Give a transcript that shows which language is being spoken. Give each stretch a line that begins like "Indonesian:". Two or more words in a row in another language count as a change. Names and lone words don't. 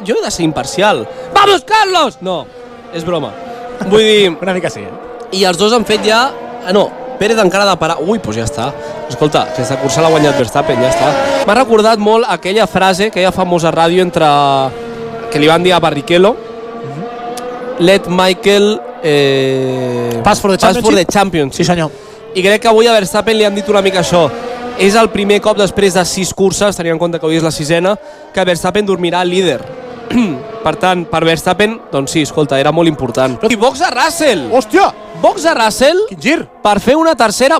Catalan: Jo he de ser imparcial. Vamos, Carlos! No, és broma. Vull dir... Una mica sí, I els dos han fet ja... no, Pérez encara ha de parar. Ui, doncs ja està. Escolta, aquesta cursa l'ha guanyat Verstappen, ja està. M'ha recordat molt aquella frase, aquella famosa ràdio que li van dir a Barrichello.
English: Let Michael... Pass for the championship.
Catalan: Sí, senyor. I crec que avui a Verstappen li han dit una mica això. És el primer cop després de 6 curses, tenint en compte que avui és la 6ena, que Verstappen dormirà al líder. Per tant, per Verstappen, doncs sí, escolta, era molt important. I box a Russell! Hòstia! Box a Russell Quin gir! per fer una tercera...